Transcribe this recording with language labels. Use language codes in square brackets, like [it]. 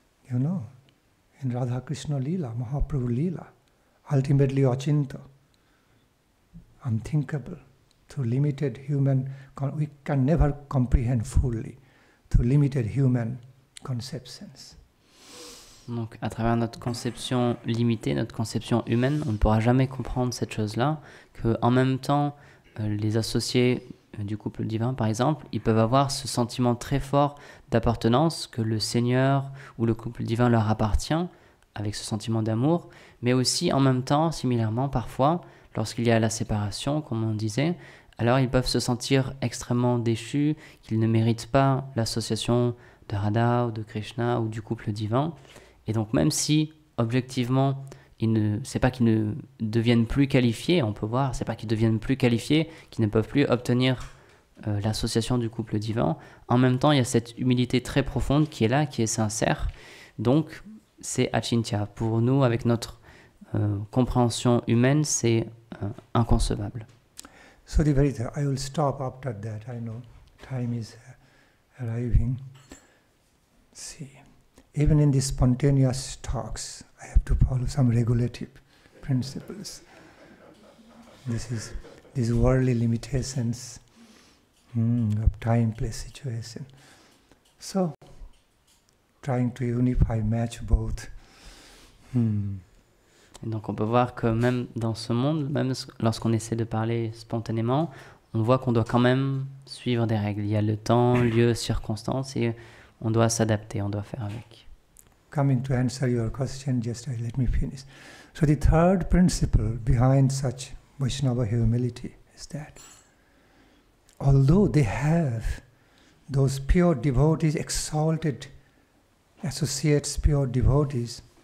[en] You know, in Radha Krishna Leela, Mahaprabhu Leela, ultimately Achinta, unthinkable, through limited human, we can never comprehend fully, through limited human conceptions. [fr] Donc, à travers notre conception limitée, notre conception humaine, on ne pourra jamais comprendre cette chose-là, qu'en même temps, les associés du couple divin, par exemple, ils peuvent avoir ce sentiment très fort d'appartenance, que le Seigneur ou le couple divin leur appartient, avec ce sentiment d'amour, mais aussi en même temps, similairement, parfois, lorsqu'il y a la séparation, comme on disait, alors ils peuvent se sentir extrêmement déchus, qu'ils ne méritent pas l'association de Radha ou de Krishna ou du couple divin. Et donc même si, objectivement, c'est pas qu'ils ne deviennent plus qualifiés, on peut voir, c'est pas qu'ils deviennent plus qualifiés, qu'ils ne peuvent plus obtenir l'association du couple divin, en même temps, il y a cette humilité très profonde qui est là, qui est sincère. Donc, c'est achintya. Pour nous, avec notre compréhension humaine, c'est inconcevable. [en] So I will stop after that. I know time is arriving. See, even in these spontaneous talks, I have to follow some regulative principles. These worldly limitations of time, place, situation. So, trying to unify, match both. [fr] Et donc on peut voir que même dans ce monde, même lorsqu'on essaie de parler spontanément, on voit qu'on doit quand même suivre des règles. Il y a le temps, lieu, circonstances, et on doit s'adapter, on doit faire avec. [en] Coming to answer your question, just let me finish. So the third principle behind such Vaishnava humility is that although they have those pure devotees, exalted associates, pure devotees,